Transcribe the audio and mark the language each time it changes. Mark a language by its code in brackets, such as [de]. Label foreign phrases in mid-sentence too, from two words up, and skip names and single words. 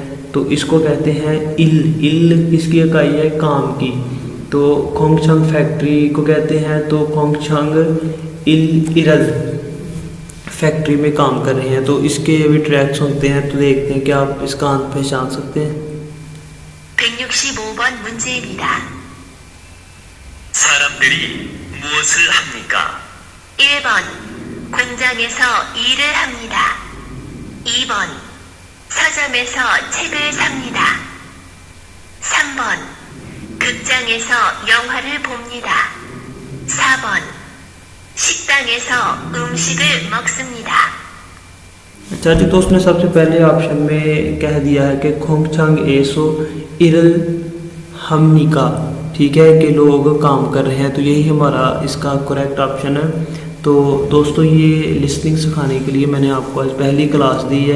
[hi] तो इसको कहते हैं इल किसकी इकाई है, काम की। तो खोंगचंग फैक्ट्री को कहते हैं, तो [ko] 공장 일을 [hi] फैक्ट्री में काम कर रहे हैं। तो इसके भी ट्रैक सुनते हैं, तो देखते हैं कि आप इसका आंसर पहचान सकते हैं। [ko] 165번 문제입니다. 사람들이 무엇을 합니까? 1번 공장에서 일을 합니다. 2번 서점에서 책을 삽니다. 3번 극장에서 영화를 봅니다. 4번 식당에서 음식을 먹습니다. [hi] अच्छा जी, तो उसने सबसे पहले ऑप्शन में कह दिया है कि [ko] 공장에서 일을 합니까. [hi] ठीक है, कि लोग काम कर रहे हैं। तो यही हमारा इसका [en] correct option [hi] है। तो दोस्तों ये लिसनिंग सिखाने के लिए मैंने आपको आज पहली क्लास दी है।